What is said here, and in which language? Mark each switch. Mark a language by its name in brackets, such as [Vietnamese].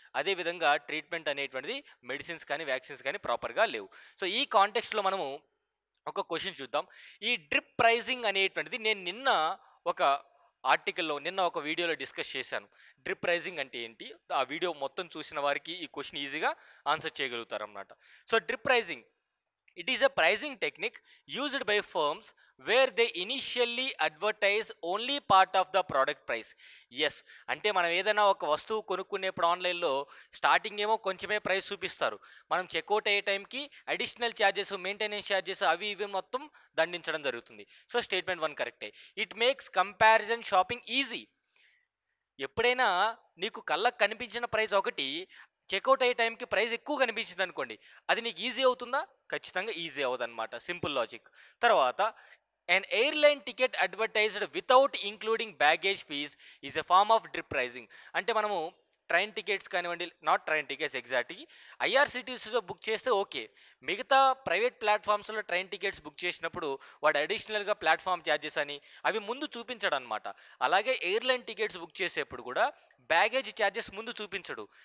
[Telugu] అదేవిధంగా ట్రీట్మెంట్ అనేటువంటిది మెడిసిన్స్ కానీ, వ్యాక్సిన్స్ కానీ ప్రాపర్‌గా లేవు. సో, ఈ కాంటెక్స్ట్‌లో మనము ఒక క్వెషన్ చూద్దాం. ఈ డ్రిప్ ప్రైజింగ్ అనేటువంటిది నేను ఒక నిన్న ఒక వీడియోలో డిస్కస్ చేశాను. డ్రిప్ ప్రైజింగ్ అంటే ఏంటి? ఆ వీడియో మొత్తం చూసిన వారికి ఈ క్వెషన్ ఈజీగా answer చేయగలుగుతారన్నమాట. [English] So, drip pricing, it is a pricing technique used by firms where they initially advertise only part of the product price. [Telugu] Yes, అంటే మనం ఏదైనా ఒక వస్తువు కొనుక్కునేప్పుడు ఆన్లైన్లో స్టార్టింగ్ ఏమో కొంచెమే ప్రైస్ చూపిస్తారు. మనం చెక్అవుట్ అయ్యే టైంకి అడిషనల్ ఛార్జెస్, మెయింటెనెన్స్ ఛార్జెస్ అవి ఇవి మొత్తం దండించడం జరుగుతుంది. సో స్టేట్మెంట్ 1 కరెక్టే. [English] It makes comparison shopping easy. [Telugu] ఎప్పుడైనా నీకు కళ్ళకు కనిపించిన ప్రైస్ ఒకటి, చెక్అవుట్ అయ్యే టైంకి ప్రైస్ ఎక్కువ కనిపించింది అనుకోండి, అది నీకు ఈజీ అవుతుందా? ఖచ్చితంగా ఈజీ అవ్వదన్నమాట. Simple logic. తర్వాత [English] an airline ticket advertised without including baggage fees is a form of drip pricing. [Telugu] అంటే మనము ట్రైన్ టికెట్స్ కానివ్వండి, [English] not train tickets exactly, [Telugu] ఐఆర్సిటీసీలో book చేస్తే ఓకే. మిగతా ప్రైవేట్ ప్లాట్ఫామ్స్లో ట్రైన్ టికెట్స్ బుక్ చేసినప్పుడు వాడు అడిషనల్గా ప్లాట్ఫామ్ ఛార్జెస్ అని అవి ముందు చూపించడు అనమాట. అలాగే ఎయిర్లైన్ టికెట్స్ బుక్ చేసేప్పుడు కూడా బ్యాగేజ్ ఛార్జెస్ ముందు చూపించడు.